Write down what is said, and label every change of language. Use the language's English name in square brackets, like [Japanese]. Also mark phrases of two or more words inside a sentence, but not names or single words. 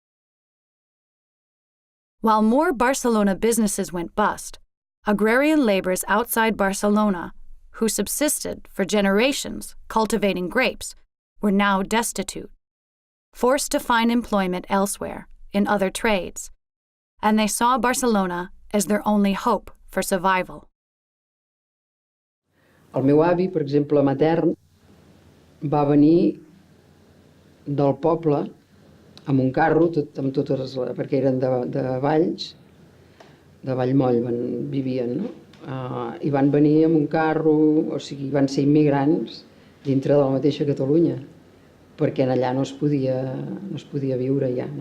[English] While more Barcelona businesses went bust, agrarian laborers outside Barcelona, who subsisted for generations cultivating grapes, were now destitute, forced to find employment elsewhere, in other trades, and they saw Barcelona as their only hope for survival. [Catalan] El meu avi, per exemple, matern, va venir del poble amb un carro, perquè eren de Valls, de Vallmoll vivien, no? I van venir amb un carro, o sigui, van ser immigrants dintre de la mateixa Catalunya, perquè allà no es podia viure ja, no?